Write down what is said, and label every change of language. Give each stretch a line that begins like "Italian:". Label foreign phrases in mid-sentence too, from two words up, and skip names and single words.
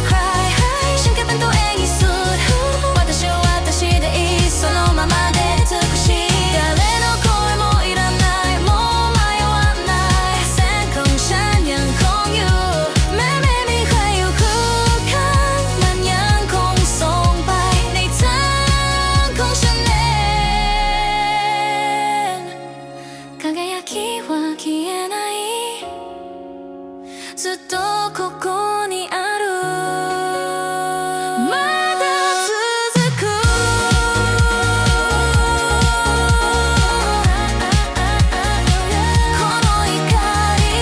Thai: ใครฉันแค่เป็นตัวเองที่สุด
Japanese: 私でいいそのままで美しい誰の声もいらないもう迷わない
Thai: แสงของฉั นยังคงอยู่แม้ไม่มีใครอยู่คู่ข้างมันยังคงส่งไปในทางของฉันเอง
Japanese: 輝きは消えないずっとここにあるまだ続くこの怒り